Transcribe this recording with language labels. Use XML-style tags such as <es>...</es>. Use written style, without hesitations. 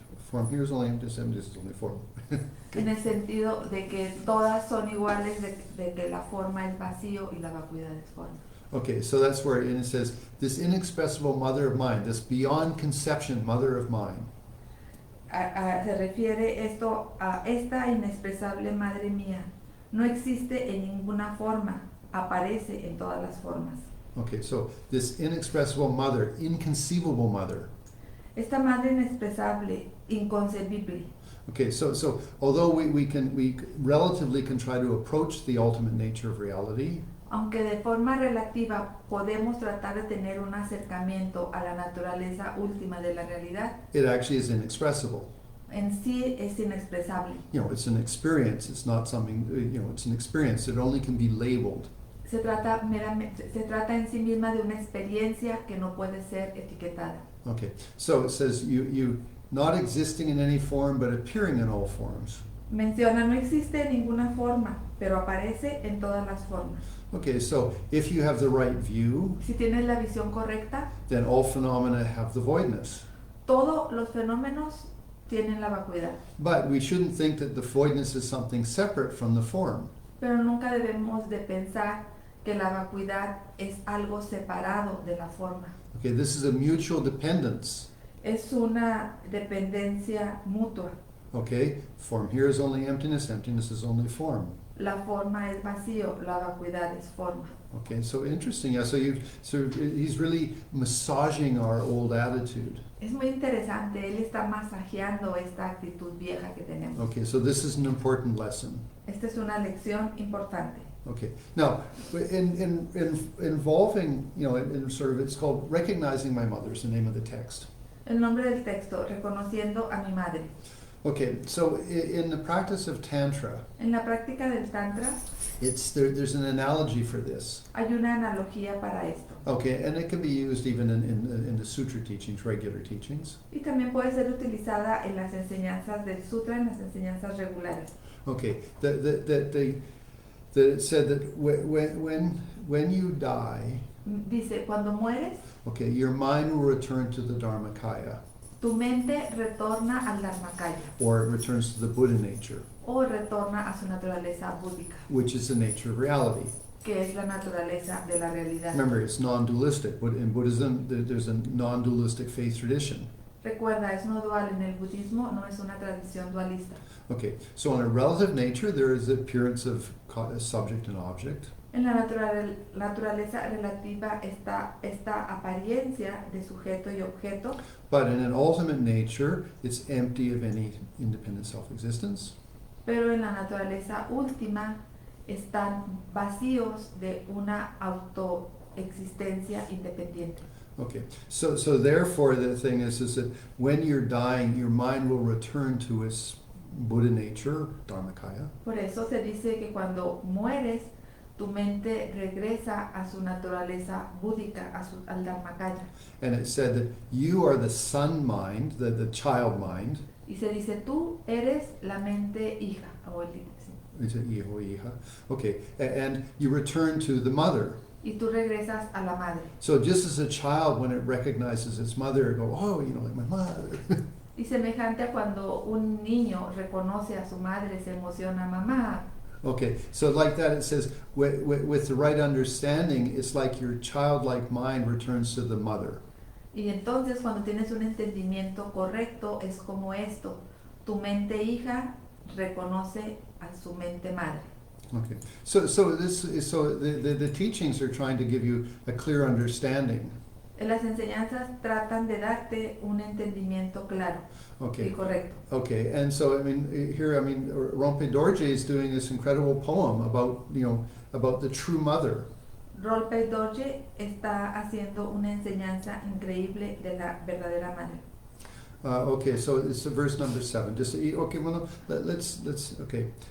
<en>Form here is only emptiness, emptiness is only form.</en> <es>En el sentido de que todas son iguales, de que la forma es vacío y la vacuidad es forma.</es> <en>Okay, so that's where it says, this inexpressible mother of mine, this beyond conception mother of mine.</en> <es>Se refiere esto a esta inexpresable madre mía. No existe en ninguna forma, aparece en todas las formas.</es> <en>Okay, so this inexpressible mother, inconceivable mother.</en> <es>Esta madre inexpresable, inconcebible.</es> <en>Okay, so although we relatively can try to approach the ultimate nature of reality,</en> <es>Aunque de forma relativa podemos tratar de tener un acercamiento a la naturaleza última de la realidad,</es> <en>it actually is inexpressible.</en> <es>en sí es inexpresable.</es> <en>You know, it's an experience. It's not something, you know, it's an experience. It only can be labeled.</en> <es>Se trata en sí misma de una experiencia que no puede ser etiquetada.</es> <en>Okay, so it says you not existing in any form but appearing in all forms.</en> <es>Menciona, no existe en ninguna forma, pero aparece en todas las formas.</es> <en>Okay, so if you have the right view,</en> <es>Si tienes la visión correcta,</es> <en>then all phenomena have the voidness.</en> <es>todos los fenómenos tienen la vacuidad.</es> <en>But we shouldn't think that the voidness is something separate from the form.</en> <es>Pero nunca debemos de pensar que la vacuidad es algo separado de la forma.</es> <en>Okay, this is a mutual dependence.</en> <es>Es una dependencia mutua.</es> <en>Okay, form here is only emptiness, emptiness is only form.</en> <es>La forma es vacío, la vacuidad es forma.</es> <en>Okay, so interesting. Yeah, so he's really massaging our old attitude.</en> <es>Es muy interesante, él está masajeando esta actitud vieja que tenemos.</es> <en>Okay, so this is an important lesson.</en> <es>Esta es una lección importante.</es> <en>Okay, now involving, you know, in sort of, it's called Recognizing My Mother is the name of the text.</en> <es>El nombre del texto, reconociendo a mi madre.</es> <en>Okay, so in the practice of Tantra,</en> <es>En la práctica del Tantra</es> <en>there's an analogy for this.</en> <es>hay una analogía para esto.</es> <en>Okay, and it can be used even in the sutra teachings, regular teachings.</en> <es>Y también puede ser utilizada en las enseñanzas del sutra, en las enseñanzas regulares.</es> <en>Okay, that it said that when you die,</en> <es>Dice, cuando mueres,</es> <en>okay, your mind will return to the Dharmakaya,</en> <es>tu mente retorna al Dharmakaya,</es> <en>or it returns to the Buddha nature,</en> <es>o retorna a su naturaleza búdica,</es> <en>which is the nature of reality.</en> <es>que es la naturaleza de la realidad.</es> <en>Remember, it's non-dualistic. But in Buddhism, there's a non-dualistic faith tradition.</en> <es>Recuerda, es no dual en el budismo, no es una tradición dualista.</es> <en>Okay, so in a relative nature, there is the appearance of subject and object.</en> <es>En la naturaleza relativa está esta apariencia de sujeto y objeto,</es> <en>But in an ultimate nature, it's empty of any independent self-existence.</en> <es>pero en la naturaleza última están vacíos de una autoexistencia independiente.</es> <en>Okay, so therefore the thing is that when you're dying, your mind will return to its Buddha nature, Dharmakaya.</en> <es>Por eso se dice que cuando mueres, tu mente regresa a su naturaleza búdica, al Dharmakaya.</es> <en>And it said that you are the son mind, the child mind.</en> <es>Y se dice, tú eres la mente hija, o el hijo, sí.</es> <en>Is it hijo, hija? Okay, and you return to the mother.</en> <es>Y tú regresas a la madre.</es> <en>So just as a child, when it recognizes its mother, it go, oh, you know, like my mother.</en> <es>Y semejante a cuando un niño reconoce a su madre, se emociona, mamá.</es> <en>Okay, so like that it says, with the right understanding, it's like your childlike mind returns to the mother.</en> <es>Y entonces cuando tienes un entendimiento correcto, es como esto. Tu mente hija reconoce a su mente madre.</es> <en>Okay, so the teachings are trying to give you a clear understanding.</en> <es>Las enseñanzas tratan de darte un entendimiento claro y</es> <en>Okay.</en> <es>correcto.</es> <en>Okay, and so I mean here, I mean Rolpe Dorje is doing this incredible poem about, you know, about the true mother.</en> <es>Rolpe Dorje está haciendo una enseñanza increíble de la verdadera madre.</es> <en>Okay, so it's verse number 7. Just okay, well, let's okay.</en>